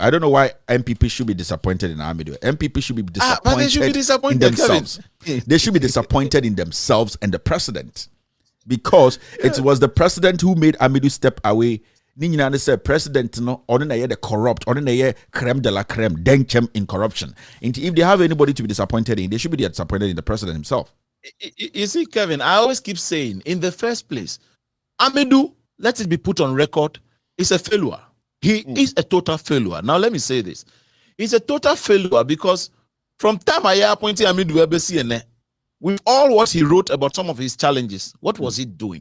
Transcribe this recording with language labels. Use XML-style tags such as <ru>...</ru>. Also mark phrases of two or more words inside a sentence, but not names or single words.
<en>I don't know why NPP should be disappointed in Amidu. NPP should be disappointed, but they should be disappointed in themselves. They should be disappointed in themselves and the president, because it was the president who made Amidu step away. Ninyana said president no on the corrupt, on the creme de la creme, denchem in corruption. And if they have anybody to be disappointed in, they should be disappointed in the president himself. You see, Kevin, I always keep saying, in the first place, Amidu, let it be put on record, is a failure. He is a total failure. Now, let me say this. He's a total failure because from time I appointed Amidu with all what he wrote about some of his challenges, what was he doing?</en>